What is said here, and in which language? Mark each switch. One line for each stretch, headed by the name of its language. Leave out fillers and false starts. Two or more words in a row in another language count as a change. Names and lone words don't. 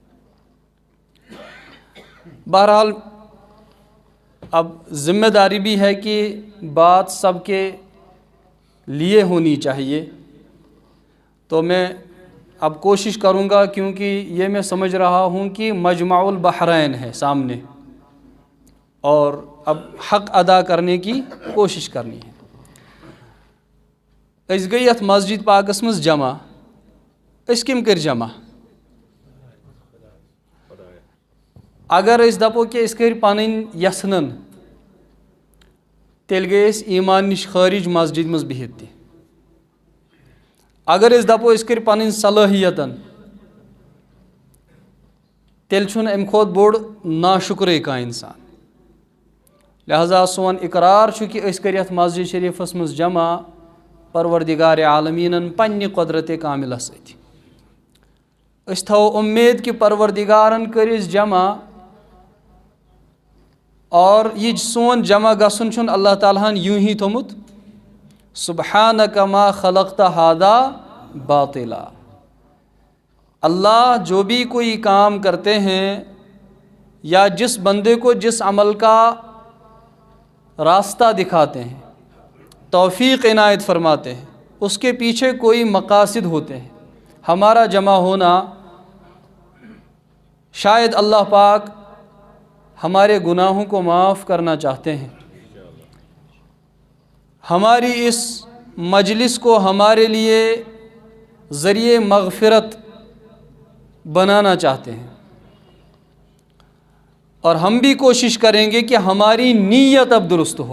Urdu: بہرحال اب ذمہ داری بھی ہے کہ بات سب کے لیے ہونی چاہیے، تو میں اب کوشش کروں گا، کیونکہ یہ میں سمجھ رہا ہوں کہ مجمع البحرین ہے سامنے اور اب حق ادا کرنے کی کوشش کرنی ہے۔
Kashmiri: اس گئی ات مسجد پاکس مز جمع، اس کم کر جمع؟ اگر اس دپو کہ اس کر پنن یسنن تیل گئی اس ایمان نش خارج مسجد مز بہت تہ، اگر اس دپو اس کر پنن صلاحیتن تیل چھن ام کھوت بوڑ ناشکرے کا انسان۔ لہذا سون اقرار چھُ کہ اس کر یتھ مسجد شریفس مز جمع پروردگار عالمینن پنہ قدرت کاملہ سۭتۍ۔ اس تھو امید کہ پروردگارن کرس جمع، اور یہ سون جمع گژھن چھُن اللہ تعالیٰ ہن یوں ہی تھومت
Arabic: سبحانک ما خلقت ھذا باطلا۔
Urdu: اللہ جو بھی کوئی کام کرتے ہیں یا جس بندے کو جس عمل کا راستہ دکھاتے ہیں، توفیق عنایت فرماتے ہیں، اس کے پیچھے کوئی مقاصد ہوتے ہیں۔ ہمارا جمع ہونا شاید اللہ پاک ہمارے گناہوں کو معاف کرنا چاہتے ہیں، ہماری اس مجلس کو ہمارے لیے ذریعہ مغفرت بنانا چاہتے ہیں، اور ہم بھی کوشش کریں گے کہ ہماری نیت اب درست ہو۔